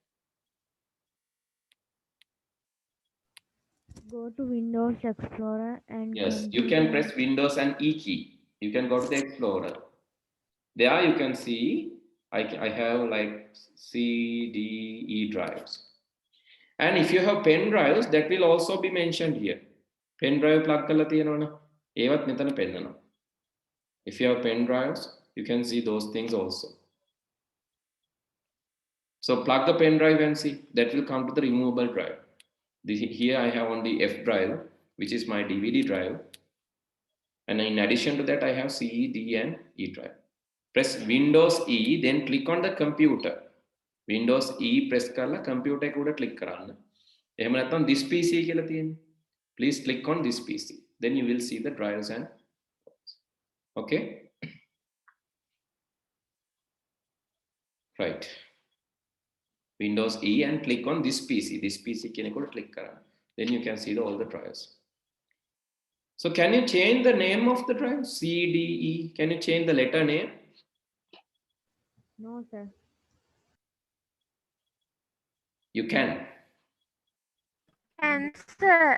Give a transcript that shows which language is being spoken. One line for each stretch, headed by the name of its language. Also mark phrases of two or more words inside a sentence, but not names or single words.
English: Go to Windows Explorer and Yes, come you to can the press Windows and E key. You can go to the Explorer. There you can see I have like C, D, E drives. And if you have pen drives, that will also be mentioned here. Pen drive plug
Sinhala: කරලා තියෙනවනේ. ඒවත් මෙතන පෙන්නනවා.
English: If you have pen drives, you can see those things also. So plug the pen drive and see. That will come to the removable drive. Here I have only F drive, which is my DVD drive. And in addition to that, I have C, D, and E drive. Press Windows E, then click on the computer. Windows E press
Sinhala: කරලා computer එක උඩ click කරන්න. එහෙම නැත්නම්
English: this PC
Sinhala: කියලා තියෙන්නේ.
English: Please click on this PC. Then you will see the drives and okay. Right. Windows E and click on this PC. This PC
Sinhala: කියන එක උඩ click කරන්න.
English: Then you can see all the drives. So can you change the name of the drive? C, D, E. Can you change the letter name? No, sir. You can. And sir.